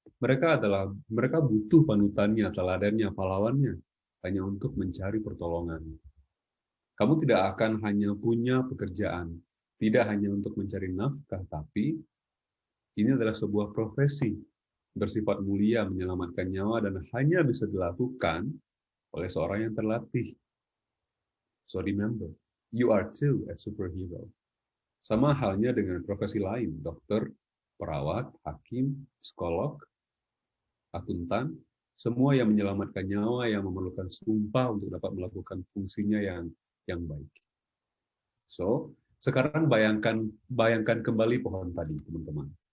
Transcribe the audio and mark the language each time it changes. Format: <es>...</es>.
<id>Mereka butuh panutannya, teladannya, pahlawannya hanya untuk mencari pertolongan. Kamu tidak akan hanya punya pekerjaan, tidak hanya untuk mencari nafkah, tapi ini adalah sebuah profesi bersifat mulia, menyelamatkan nyawa, dan hanya bisa dilakukan oleh seorang yang terlatih.</id> <en>So remember, you are too a superhero.</en> <id>Sama halnya dengan profesi lain, dokter, perawat, hakim, psikolog, akuntan, semua yang menyelamatkan nyawa, yang memerlukan sumpah untuk dapat melakukan fungsinya yang baik. So, sekarang bayangkan kembali pohon tadi, teman-teman.</id>